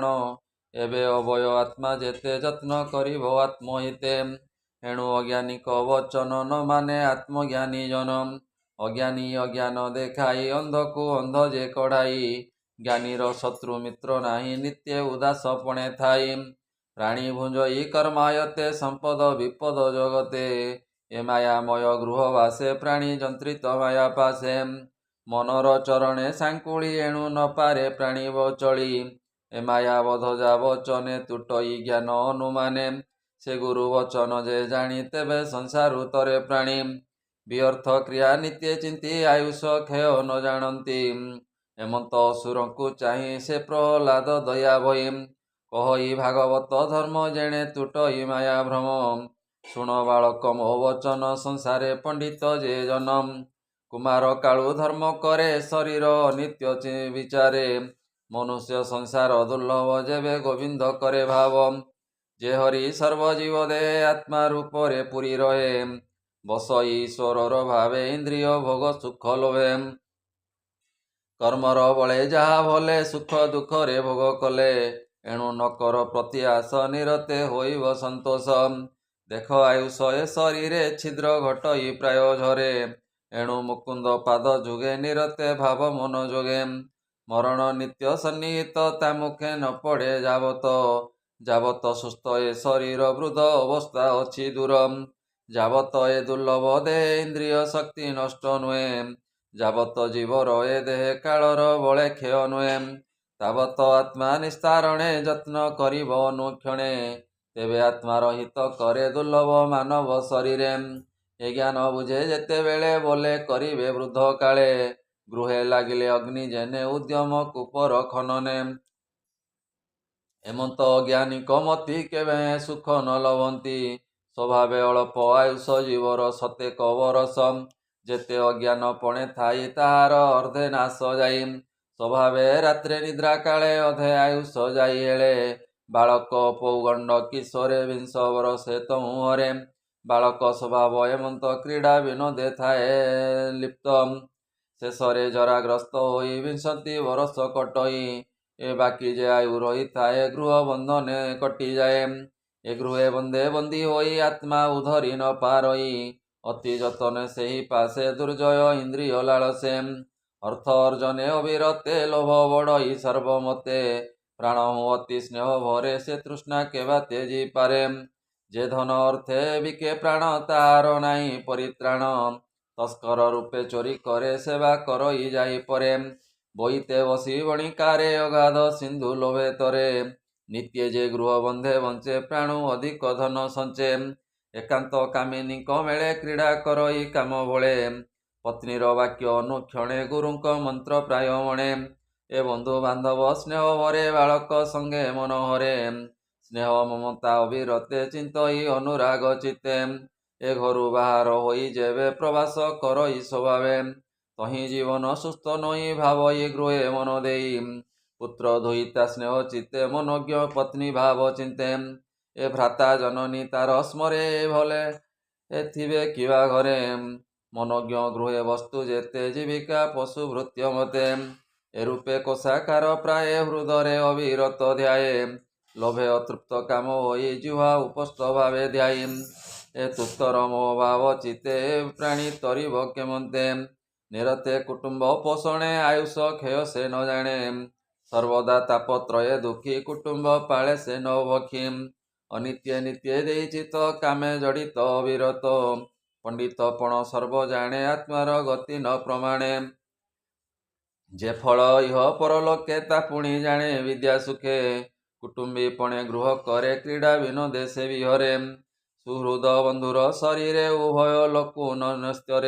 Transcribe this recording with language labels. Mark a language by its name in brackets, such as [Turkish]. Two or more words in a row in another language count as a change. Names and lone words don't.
[Odia] ଏବେ ଅଭୟ ଆତ୍ମା ଜେତେ ଯତ୍ନ କରିବ ଆତ୍ମହିତେ। ଏଣୁ ଅଜ୍ଞାନିକ ବଚନ ନ ମାନେ ଆତ୍ମଜ୍ଞାନୀ ଜନ। ଅଜ୍ଞାନୀ ଅଜ୍ଞାନ ଦେଖାଇ ଅନ୍ଧ କୋ ଅନ୍ଧ ଜେ କଢ଼ାଇ। ଜ୍ଞାନୀର ଶତ୍ରୁ ମିତ୍ର ନାହି ନିତ୍ୟ ଉଦାସ ପଣେ ଥାଇ। ପ୍ରାଣୀ ଭୁଞ୍ଜଇ କର୍ମାୟତେ ସମ୍ପଦ ବିପଦ ଜଗତେ। ଏ ମାୟାମୟ ଗୃହବାସେ ପ୍ରାଣୀ ଜନ୍ତ୍ରିତ ମାୟା ପାସେ। ମନର ଚରଣେ ସାଙ୍କୁଳି ଏଣୁ ନ ପାରେ ପ୍ରାଣୀ ବଚଳି। ଏ ମାୟାବଧ ଜା ବଚନେ ତୁଟଇ ଜ୍ଞାନ ଅନୁମାନେ। ସେ ଗୁରୁ ବଚନ ଜେ ଜାନୀ ତେବେ ସଂସାରୁ ତରେ ପ୍ରାଣୀ। ବ୍ୟର୍ଥ କ୍ରିୟା ନିତ୍ୟ ଚିନ୍ତୀ ଆୟୁଷ କ୍ଷୟ ନ ଜାନତୀ। ହେମନ୍ତ ଅସୁର କୋ ଚାହୀ ସେ ପ୍ରହଲାଦ ଦୟା ଭଇ। କହୀ ଭାଗବତ ଧର୍ମ ଜେଣେ ତୁଟଇ ମାୟା ଭ୍ରମ। ଶୁଣ ବାଳକ ମୋ ବଚନ ସଂସାରେ ପଣ୍ଡିତ ଜେ ଜନମ। କୁମାର କାଳୁ ଧର୍ମ କରେ ଶରୀର ଅନିତ୍ୟ ବିଚାରେ। ମନୁଷ୍ୟ ସଂସାର ଦୁର୍ଲଭ ଜେବେ ଗୋବିନ୍ଦ କରେ ଭାବ। ଜେ ହରି ସର୍ବଜୀବ ଦେ ଆତ୍ମା ରୂପରେ ପୁରୀ ରହେ। ବସ ଈଶ୍ୱର ଭାବେ ଇନ୍ଦ୍ରିୟ ଭୋଗ ସୁଖ ଲୋଭେ। କର୍ମର ବଳେ ଜହା ଭଲେ ସୁଖ ଦୁଖ ରେ ଭୋଗ କଲେ। ଏଣୁ ନକର ପ୍ରତି ଆସ ନିରତେ ହୋଇବ ସନ୍ତୋଷ। ଦେଖ ଆୟୁଷ ଏ ଶରୀରେ ଛିଦ୍ର ଘଟଇ ପ୍ରାୟ ଝରେ। ଏଣୁ ମୁକୁନ୍ଦ ପାଦ ଜୁଗେ ନିରତେ ଭାବ ମନ ଜୋଗେ। ମରଣ ନିତ୍ୟ ସନ୍ନିହିତ ତା ମୁଖେ ନ ପଡ଼େ ଜାବତ। ଜାବତ ସୁସ୍ଥ ଏ ଶରୀର ବୃଦ୍ଧ ଅବସ୍ଥା ଅଚ୍ଛୀ ଦୂର। ଜାବତ ଏ ଦୁର୍ଲଭ ଦେହ ଇନ୍ଦ୍ରିୟ ଶକ୍ତି ନଷ୍ଟ ନୁହେ। ଜାବତ ଜୀବର ଏ ଦେହ କାଳର ବଳେ କ୍ଷୟ ନୁହେ। ତାବତ ଆତ୍ମା ନିସ୍ତାରଣେ ଯତ୍ନ କରିବ ଅନୁକ୍ଷଣେ। ତେବେ ଆତ୍ମାର ହିତ କରେ ଦୁର୍ଲଭ ମାନବ ଶରୀରେ। ଏ ଜ୍ଞାନ ବୁଝେ ଜେତେ ବେଳେ ବୋଲେ କରିବେ ବୃଦ୍ଧ କାଳେ। ଗୃହେ ଲାଗିଲେ ଅଗ୍ନି ଜେନେ ଉଦ୍ୟମ କୁପର ଖନନେ। ହେମନ୍ତ ଅଜ୍ଞାନିକ ମତି କେବେ ସୁଖ ନ ଲଭନ୍ତୀ। ସ୍ୱଭାବେ ଅଳ୍ପ ଆୟୁଷ ଜୀବର ସତେକ ବରସ। ଜେତେ ଅଜ୍ଞାନ ପଣେ ଥାଇ ତାହାର ଅର୍ଧେ ନାଶ ଜାଇ। ସ୍ୱଭାବେ ରାତ୍ରେ ନିଦ୍ରା କାଳେ ଅଧେ ଆୟୁଷ ଜାଇ ହେଲେ। ବାଳକ ପୌଗଣ୍ଡ କିଶୋରେ 20 ବରସେ ତୋ ମୁହରେ। ବାଳକ ସ୍ୱଭାବ ହେମନ୍ତ କ୍ରୀଡ଼ା ବିନୋଦେ ଥାଏ ଲିପ୍ତ। ଶେଷରେ ଜରାଗ୍ରସ୍ତ ହୋଇ 20 ବରସ କଟଇ। ଏ ବାକୀ ଜେ ଆୟୁ ରହୀ ଥାଏ ଗୃହ ବନ୍ଧନେ କଟି ଜାଏ। ଏ ଗୃହେ ବନ୍ଧେ ବନ୍ଦୀ ହୋଇ ଆତ୍ମା ଉଧରୀ ନ ପାରଇ। ଅତି ଜତନେ ସେହୀ ପାସେ ଦୁର୍ଜୟ ଇନ୍ଦ୍ରିୟ ଲାଳସେ। ଅର୍ଥ ଅର୍ଜନେ ଅବିରତେ ଲୋଭ ବଡ଼ଇ ସର୍ବମତେ। ପ୍ରାଣ ହୁଁ ଅତି ସ୍ନେହ ଭରେ ସେ ତୃଷ୍ଣା କେବା ତେଜୀ ପାରେ। ଜେ ଧନ ଅର୍ଥେ ବିକେ ପ୍ରାଣ ତାର ନାହୀ ପରିତ୍ରାଣ। ତସ୍କର ରୂପେ ଚୋରୀ କରେ ସେବା କରଇ ଜାଇ ପରେ। ବଇତେ ବସୀ ବଣିକାରେ ଅଗାଧ ସିନ୍ଧୁ ଲୋଭେ ତରେ। ନିତ୍ୟ ଜେ ଗୃହ ବନ୍ଧେ ବଞ୍ଚେ ପ୍ରାଣୁ ଅଧିକ ଧନ ସଞ୍ଚେ। ଏକାନ୍ତ କାମିନୀ ମେଳେ କ୍ରୀଡ଼ା କରଇ କାମ ବଳେ। ପତ୍ନୀର ବାକ୍ୟ ଅନୁକ୍ଷଣେ ଗୁରୁଙ୍କ ମନ୍ତ୍ର ପ୍ରାୟ ମଣେ। ଏ ବନ୍ଧୁ ବାନ୍ଧବ ସ୍ନେହ ଭରେ ବାଳକ ସଙ୍ଗେ ମନୋହରେ। ସ୍ନେହ ମମତା ଅବିରତେ ଚିନ୍ତଇ ଅନୁରାଗ ଚିତ୍ତେ। ଏ ଘରୁ ବାହାର ହୋଇ ଜେବେ ପ୍ରବାସ କରଇ ସ୍ୱଭାବେ। ତହୀ ଜୀବନ ସୁସ୍ଥ ନଇ ଭାବଇ ଗୃହେ ମନ ଦେଇ। ପୁତ୍ର ଧୋଇତା ସ୍ନେହ ଚିତ୍ତେ ମନୋଜ୍ଞ ପତ୍ନୀ ଭାବ ଚିନ୍ତେ। ଏ ଭ୍ରାତା ଜନନୀ ତାର ସ୍ମରେ ଭଲେ ଏଥିବେ କିବା ଘରେ। ମନୋଜ୍ଞ ଗୃହେ ବସ୍ତୁ ଜେତେ ଜୀବିକା ପଶୁ ଭୃତ୍ୟ ମତେ। ଏ ରୂପେ କୋଶାକାର ପ୍ରାୟ ହୃଦରେ ଅବିରତ ଧ୍ୟାୟେ। ଲୋଭେ ଅତୃପ୍ତ କାମ ହୋଇ ଜିହ୍ୱା ଉପସ୍ଥ ଭାବେ ଧ୍ୟାୟୀ। ଏ ତୁତ୍ତର ମୋହ ଭାବ ଚିତ୍ତେ ପ୍ରାଣୀ ତରିବ କେମନ୍ତେ। ନିରତେ କୁଟୁମ୍ବ ପୋଷଣେ ଆୟୁଷ କ୍ଷୟ ସେ ନ ଜାନେ। ସର୍ବଦା ତାପତ୍ରୟେ ଦୁଖୀ କୁଟୁମ୍ବ ପାଳେ ସେ ନ ଭକ୍ଷୀ। ଅନିତ୍ୟ ନିତ୍ୟ ଦେଇ ଚିତ କାମେ ଜଡ଼ିତ ଅବିରତ। ପଣ୍ଡିତପଣ ସର୍ବ ଜାଣେ ଆତ୍ମାର ଗତି ନ ପ୍ରମାଣେ। ଯେ ଫଳ ଇହ ପରଲୋକେ ତା ପୁଣି ଜାଣେ ବିଦ୍ୟା ସୁଖେ। କୁଟୁମ୍ବୀ ପଣେ ଗୃହ କରେ କ୍ରୀଡ଼ା ବିନୋଦେ ସେ ବିହରେ। ସୁହୃଦ ବନ୍ଧୁର ଶରୀରେ ଉଭୟ ଲୋକୁ ନସ୍ତରେ।